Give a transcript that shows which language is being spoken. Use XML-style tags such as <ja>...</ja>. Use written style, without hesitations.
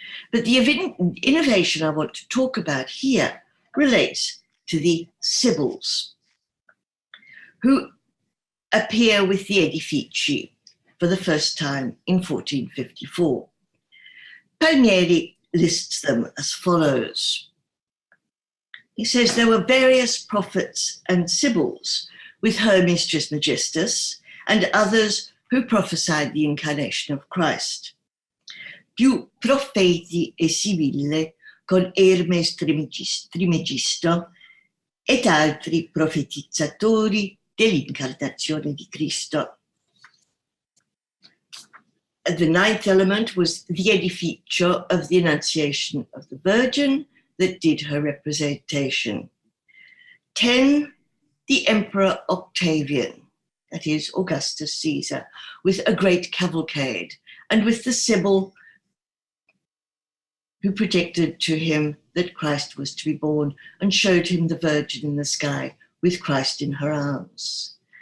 <en>But the innovation I want to talk about here relates to the Sibyls, who appear with the Edifici for the first time in 1454. Palmieri lists them as follows. He says there were various prophets and sibyls with her Mistress Majestas and others who prophesied the incarnation of Christ.</en> <it>Più profeti e sibille con Hermes Trimegisto et altri profetizzatori dell'incarnazione di Cristo.</it> <en>The ninth element was the edificio of the Annunciation of the Virgin that did her representation. 10, the Emperor Octavian, that is Augustus Caesar, with a great cavalcade, and with the Sibyl who predicted to him that Christ was to be born and showed him the Virgin in the sky with Christ in her arms.</en>